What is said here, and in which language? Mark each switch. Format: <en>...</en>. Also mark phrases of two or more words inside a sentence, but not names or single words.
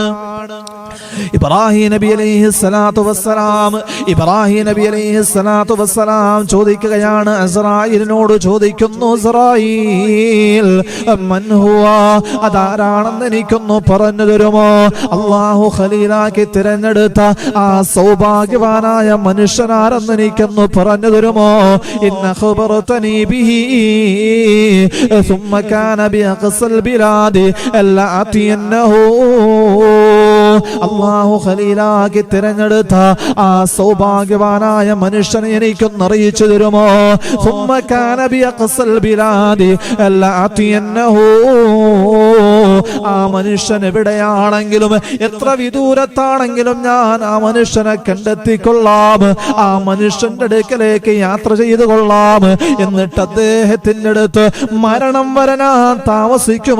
<ml>ഇബ്രാഹിം നബി</ml> <ar>عليه الصلاة والسلام</ar> <ml>ചോദിക്കുകയാണ്, അസ്റായീലിനോട് ചോദിക്കുന്നു, അസ്റായീൽ</ml> <ar>من هو,</ar> <ml>അതാരാണെന്ന് എനിക്കൊന്ന് പറഞ്ഞു തരുമോ? അല്ലാഹു ഖലീലാക്കി തിരഞ്ഞെടുത്ത ആ സൗഭാഗ്യവാനായ മനുഷ്യനാരെന്ന് എനിക്കൊന്ന് പറഞ്ഞു തരുമോ?</ml> <ar>إن أخبرتني به ثم كان بأقصى البلاد لآتينه.</ar> <ml>അല്ലാഹു ഖലീലാക്കി തിരഞ്ഞെടുത്ത ആ സൗഭാഗ്യവാനായ മനുഷ്യനെ എനിക്കൊന്ന് അറിയിച്ചു തരുമോ?</ml> <ar>ثم كان بأقصى البلاد لآتينه.</ar> <ml>ആ മനുഷ്യൻ എവിടെയാണെങ്കിലും എത്ര വിദൂരത്താണെങ്കിലും ഞാൻ ആ മനുഷ്യനെ കണ്ടെത്തിക്കൊള്ളാം, ആ മനുഷ്യന്റെ അടുക്കലേക്ക് യാത്ര ചെയ്തു കൊള്ളാം. എന്നിട്ട് അദ്ദേഹത്തിന്റെ അടുത്ത് മരണം വരാൻ താമസിക്കും.</ml>